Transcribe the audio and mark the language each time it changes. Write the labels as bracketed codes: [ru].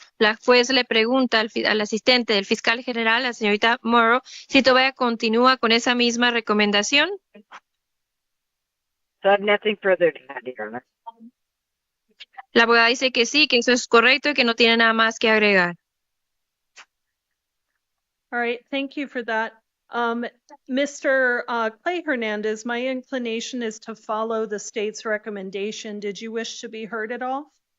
[es] La juez le pregunta al asistente del fiscal general, la señorita Morrow, si todavía continúa con esa misma recomendación. [en] So I have nothing further to add, Your Honor. [es] La abogada dice que sí, que eso es correcto y que no tiene nada más que agregar. [en] All right, thank you for that. Mr. Clay Hernandez, my inclination is to follow the state's recommendation. Did you wish to be heard at all?